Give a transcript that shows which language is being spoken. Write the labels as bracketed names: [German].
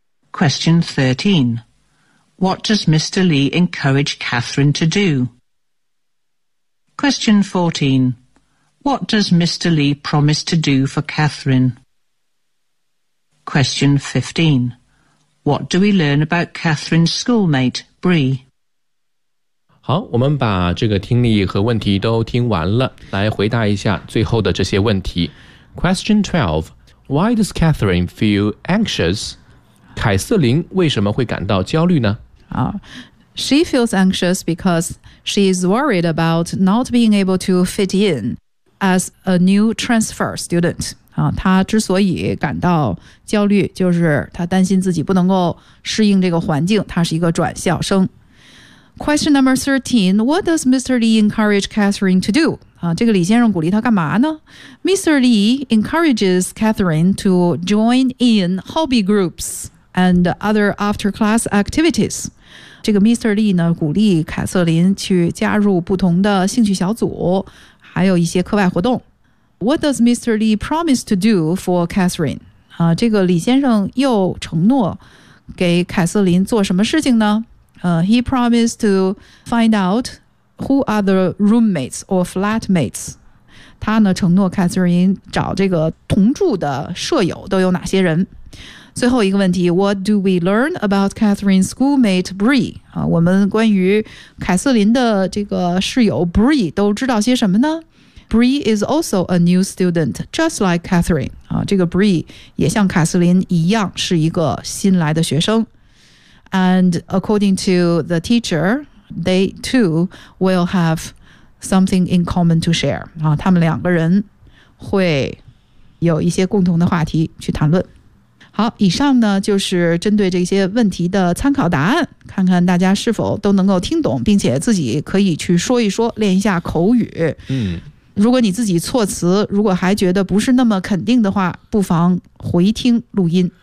[English] Question 13. What does Mr. Lee encourage Catherine to do? Question 14. What does Mr. Lee promise to do for Catherine? Question 15. What do we learn about Catherine's schoolmate, Bree? [Chinese] 好，我们把这个听力和问题都听完了，来回答一下最后的这些问题。 [English] Question 12. Why does Catherine feel anxious? [Chinese] 凯瑟琳为什么会感到焦虑呢？ [English] She feels anxious because she is worried about not being able to fit in as a new transfer student. [Chinese] 她之所以感到焦虑，就是她担心自己不能够适应这个环境，她是一个转校生。 [English] Question number 13, what does Mr. Lee encourage Catherine to do? [Chinese] 这个李先生鼓励她干嘛呢？ [English] Mr. Lee encourages Catherine to join in hobby groups and other after-class activities. 这个 Mr. [Chinese] Lee 呢，鼓励凯瑟琳去加入不同的兴趣小组，还有一些课外活动。 [English] What does Mr. Lee promise to do for Catherine? [Chinese] 这个李先生又承诺给凯瑟琳做什么事情呢？ [English] He promised to find out who are the roommates or flatmates. [Chinese] 他呢承诺凯瑟琳找这个同住的舍友都有哪些人。最后一个问题 [English] ,What do we learn about Catherine's schoolmate Bree? [Chinese] 我们关于凯瑟琳的这个室友 Bree 都知道些什么呢？ [English] Bree is also a new student, just like Catherine. [Chinese] 这个 Bree 也像凯瑟琳一样是一个新来的学生。 [English] And according to the teacher, they too will have something in common to share. [Chinese] 他们两个人会有一些共同的话题去谈论。好，以上呢就是针对这些问题的参考答案，看看大家是否都能够听懂，并且自己可以去说一说，练一下口语。嗯。如果你自己措辞如果还觉得不是那么肯定的话，不妨回听录音。